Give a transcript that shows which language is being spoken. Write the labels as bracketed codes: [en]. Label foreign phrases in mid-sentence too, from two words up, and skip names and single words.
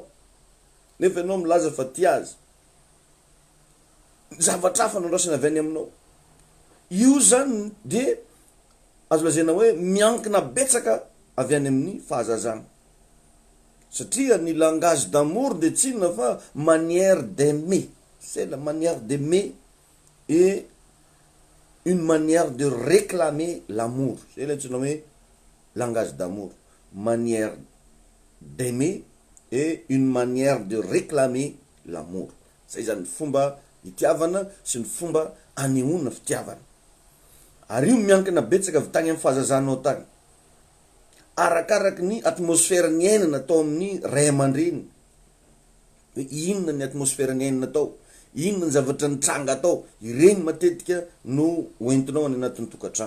[mg] Nefa ianao milaza fa tia azy. Zavatra hafa no andrasana avy any aminao. Io zany de azo lazaina hoe miankina betsaka avy any amin'ny fahazazana. satria ny [fr] langage d'amour [mg] de tsinona fa [fr] manière d'aimer, c'est la manière d'aimer et une manière de réclamer l'amour, c'est le nommé langage d'amour, manière d'aimer et une manière de réclamer l'amour. [mg] Zay zany fomba itiavana sy ny fomba anehoana fitiavana. Ary io miankina betsaka avy tagny amin'ny fahazazanao tagny, arakaraky ny atmosfera ny ainana atao amin'ny ray aman-dreny, hoe inona ny atmosfera ny ainana atao, inona ny zavatra nitranga atao, ireny matetika no hoentinao any anatin'ny tokantrano.